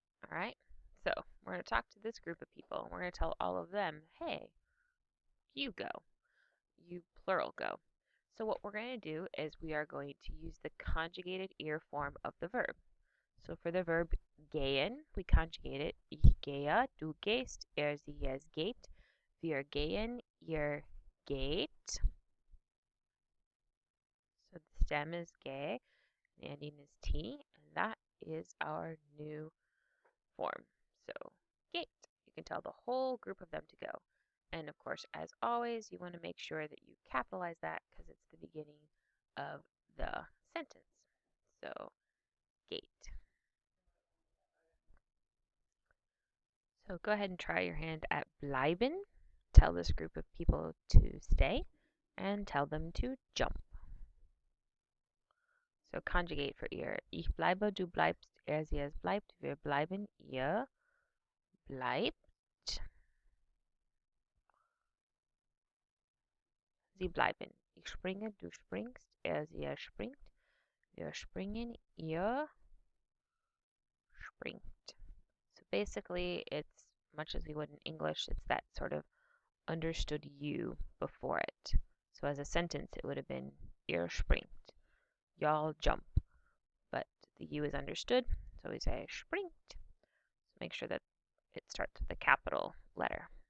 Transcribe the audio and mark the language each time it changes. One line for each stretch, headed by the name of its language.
English: All right. So we're going to talk to this group of people, and we're going to tell all of them, hey, you go. You plural go. So what we're going to do is we are going to use the conjugated ihr form of the verb. So for the verb gehen, we conjugate it.
German: Ich gehe, du gehst, sie, es geht. Wir gehen, ihr geht.
English: So the stem is ge, the ending is t, and that is our new form. So gate. You can tell the whole group of them to go. And of course, as always, you want to make sure that you capitalize that because it's the beginning of the sentence. So gate. So go ahead and try your hand at bleiben. Tell this group of people to stay and tell them to jump. So conjugate for ihr.
German: Ich bleibe, du bleibst, sie, es bleibt. Wir bleiben, ihr bleibt. Sie bleiben. Ich springe, du springst, sie, er springt. Wir springen, ihr springt.
English: So basically, it's much as we would in English, it's that sort of understood you before it. So as a sentence, it would have been
German: ihr springt.
English: Y'all jump. But the you is understood, so we say springt. So make sure that it starts with a capital letter.